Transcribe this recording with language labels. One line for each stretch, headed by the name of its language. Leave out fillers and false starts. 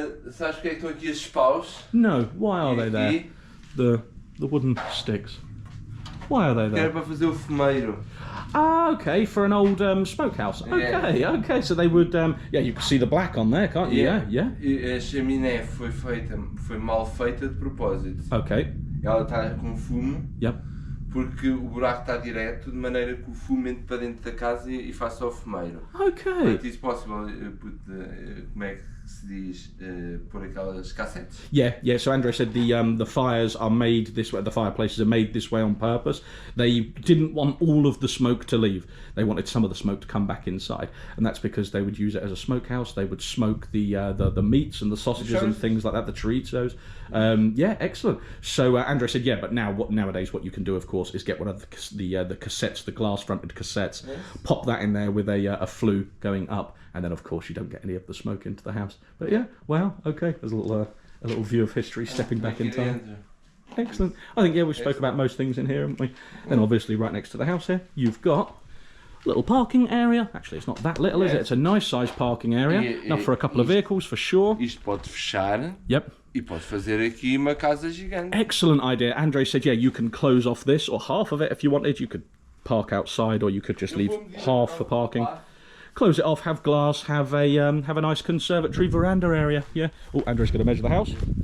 Portuguese: Sabes porque é que estão aqui esses paus?
English: No, why are they there? The wooden sticks. Why are they there?
Portuguese: Era para fazer o fumeiro.
English: Ah, okay, for an old smokehouse. Okay, Yeah. okay, so they would, yeah, you can see the black on there, can't you? Yeah.
Portuguese: E a chaminé foi mal feita de propósito.
English: Okay.
Portuguese: Ela está com fumo.
English: Yep.
Portuguese: Porque o buraco está direto, de maneira que o fumo entre para dentro da casa e faça o fumeiro.
English: Okay. But it's possible,
Portuguese: como é que se diz, pôr aquelas cassetes?
English: Yeah. So Andre said the fires are made this way. The fireplaces are made this way on purpose. They didn't want all of the smoke to leave. They wanted some of the smoke to come back inside, and that's because they would use it as a smokehouse. They would smoke the meats and the sausages and things like that, the chorizos. Yeah, excellent. So Andre said, yeah, but nowadays what you can do, of course, is get one of the cassettes, the glass-fronted cassettes, pop that in there with a flue going up, and then of course you don't get any of the smoke into the house. But yeah, wow, okay, there's a little view of history stepping back in time. Excellent. I think, yeah, we spoke about most things in here, haven't we? And obviously right next to the house here, you've got a little parking area. Actually, it's not that little, is it? It's a nice sized parking area. Enough for a couple of vehicles, for sure.
Portuguese: Isto pode fechar.
English: Yep.
Portuguese: E pode fazer aqui uma casa gigante.
English: Excellent idea. Andre said, yeah, you can close off this, or half of it if you wanted. You could park outside, or you could just leave half for parking. Close it off, have glass, have a nice conservatory veranda area. Yeah. Oh, Andre's going to measure the house.